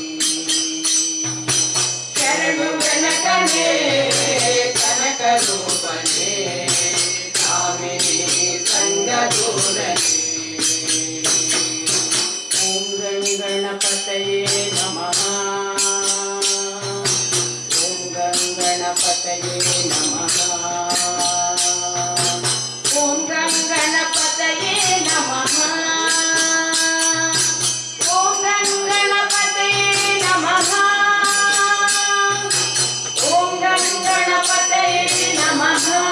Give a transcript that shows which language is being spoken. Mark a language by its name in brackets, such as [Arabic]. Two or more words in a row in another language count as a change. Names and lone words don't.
[Kannada] ಶರಣು ಬೆನಕನೆ ಕನಕ ರೂಪನೆ ಕಾಮಿನಿ ಸಂಗ ದೂರನೆ [Sanskrit] ಓಂ ಗಂ ಗಣಪತಯೇ ನಮಃ ಓಂ ಗಂ ಗಣಪತಯೇ ನಮಃ ಓಂ ಗಂ ಗಣಪತಯೇ ನಮಃ ಓಂ ಗಂ ಗಣಪತಯೇ ನಮಃ ಓಂ ಗಂ ಗಣಪತಯೇ ನಮಃ